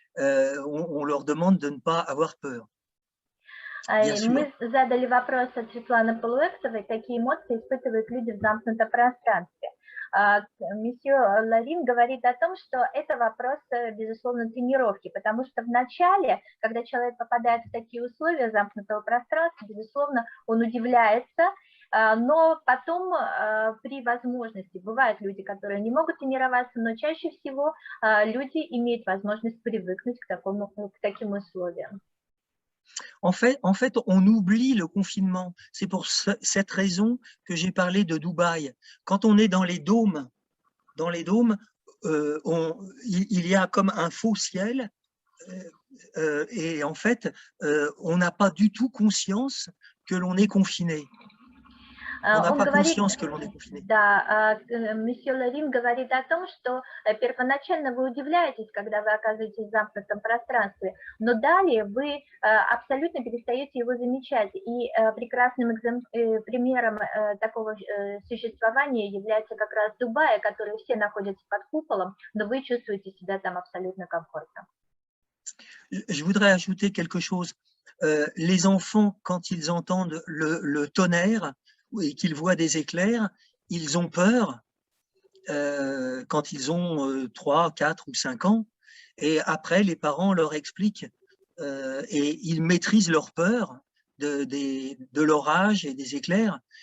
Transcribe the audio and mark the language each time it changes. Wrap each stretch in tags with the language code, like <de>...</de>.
<fr>On leur demande de ne pas avoir peur.</fr> <ru>Мы задали вопрос от Светланы Полуэксовой, какие эмоции испытывают люди в замкнутом пространстве. месье Ларин говорит о том, что это вопрос, безусловно, тренировки, потому что в начале, когда человек попадает в такие условия замкнутого пространства, безусловно, он удивляется, но потом при возможности, бывают люди, которые не могут тренироваться, но чаще всего люди имеют возможность привыкнуть к таким условиям.</ru> <fr>En fait, on oublie le confinement. C'est pour cette raison que j'ai parlé de Dubaï. Quand on est dans les dômes, il y a comme un faux ciel et en fait, on n'a pas du tout conscience que l'on est confiné. On n'a pas conscience que l'on est confiné.</fr> <ru>Да, месье Ларин говорит о том, что первоначально вы удивляетесь, когда вы оказываетесь в замкнутом пространстве, но далее вы абсолютно перестаете его замечать. И прекрасным примером такого существования является как раз Дубай, который все находятся под куполом, но вы чувствуете себя там абсолютно комфортно.</ru> <fr>Je voudrais ajouter quelque chose. Les enfants, quand ils entendent le tonnerre, et qu'ils voient des éclairs, ils ont peur quand ils ont 3, 4 ou 5 ans. Et après, les parents leur expliquent et ils maîtrisent leur peur de l'orage et des éclairs.</fr>